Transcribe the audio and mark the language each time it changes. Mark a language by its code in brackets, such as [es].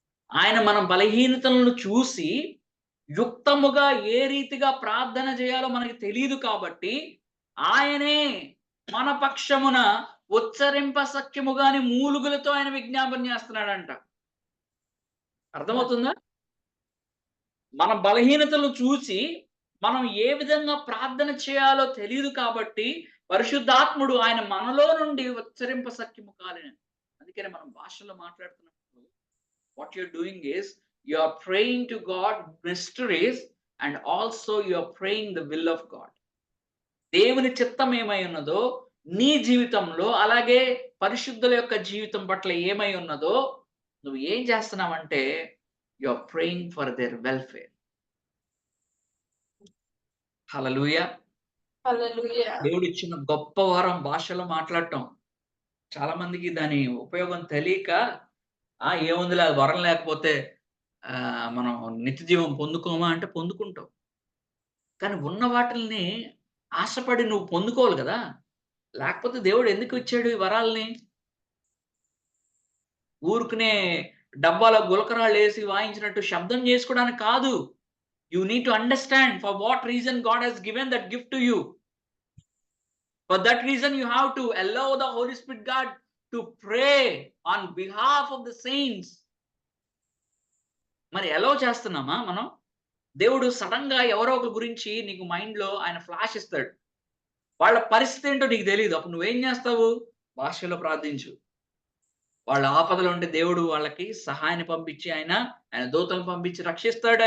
[te] ఆయన మన బలహీనతలను చూసి యుక్తముగా ఏ రీతిగా ప్రార్థన చేయాలో మనకి తెలియదు కాబట్టి ఆయనే మన పక్షమున ఉచ్చరింప సఖ్యముగాని మూలుగులతో ఆయన విజ్ఞాపన చేస్తున్నాడంట. అర్థమవుతుందా? మన బలహీనతలను చూసి మనం ఏ విధంగా ప్రార్థన చేయాలో తెలియదు కాబట్టి పరిశుద్ధాత్ముడు ఆయన మనలో నుండి ఉచ్చరింప సఖ్యము కాలేను. అందుకనే మనం భాషలో మాట్లాడుతున్నప్పుడు [en] what you're doing is you are praying to God mysteries and also you are praying the will of God. [te] దేవుని చిత్తం ఏమై ఉన్నదో నీ జీవితంలో, అలాగే పరిశుద్ధుల యొక్క జీవితం పట్ల ఏమై ఉన్నదో నువ్వు ఏం చేస్తున్నావంటే [en] you are praying for their welfare. [te] హల్లెలూయా. హల్లెలూయా. దేవుడు ఇచ్చిన గొప్ప వరం భాషలో మాట్లాడటం. చాలా మందికి దాని ఉపయోగం తెలియక ఏముందిలే వరం లేకపోతే మనం నిత్య జీవం పొందుకోమా అంటే పొందుకుంటాం. కానీ ఉన్న వాటిల్ని ఆశపడి నువ్వు పొందుకోవాలి కదా. లేకపోతే దేవుడు ఎందుకు ఇచ్చాడు ఈ వరాల్ని? ఊరుకునే డబ్బాలో గులకరాళ్ళు వేసి వాయించినట్టు శబ్దం చేసుకోవడానికి కాదు. [en] You need to understand for what reason God has given that gift to you. For that reason you have to allow the Holy Spirit God to pray on behalf of the saints. [te] మరి ఎలా చేస్తున్నామా మనం? దేవుడు sudden గా ఎవరో ఒక గురించి నీకు మైండ్ లో ఆయన ఫ్లాష్ ఇస్తాడు. వాళ్ళ పరిస్థితి ఏంటో నీకు తెలియదు. అప్పుడు నువ్వేం చేస్తావు? భాషలో ప్రార్థించు. వాళ్ళ ఆపదలో ఉంటే దేవుడు వాళ్ళకి సహాయాన్ని పంపించి ఆయన దూతలను పంపించి రక్షిస్తాడు.